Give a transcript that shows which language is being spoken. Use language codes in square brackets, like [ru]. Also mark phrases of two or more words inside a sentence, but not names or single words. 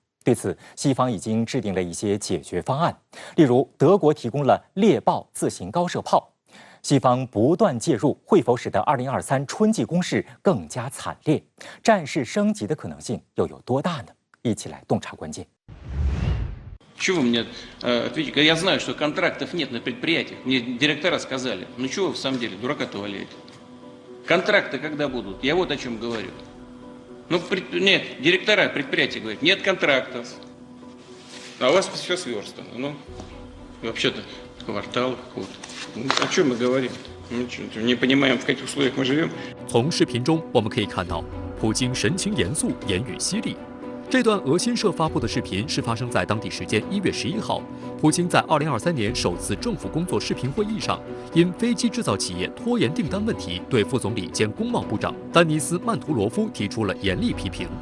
[zh] 对此，西方已经制定了一些解决方案，例如德国提供了猎豹自行高射炮。西方不断介入，会否使得2023春季攻势更加惨烈？战事升级的可能性又有多大呢？一起来洞察关键。 [ru] Чего вы мне ответите? Я знаю, что контрактов нет на предприятиях. Мне директора сказали. Ну чего вы в самом деле, дурака-то валяете? Контракты когда будут? Я вот о чем говорю. Нет, директора предприятия говорят, нет контрактов. А у вас все сверстано. Ну, вообще-то в кварталах. Вот. О чем мы говорим? Не понимаем, в каких условиях мы живем. [zh] 从视频中我们可以看到，普京神情严肃，言语犀利。这段俄新社发布的视频是发生在当地时间1月11号，普京在2023年首次政府工作视频会议上，因飞机制造企业拖延订单问题，对副总理兼工贸部长丹尼斯·曼图罗夫提出了严厉批评。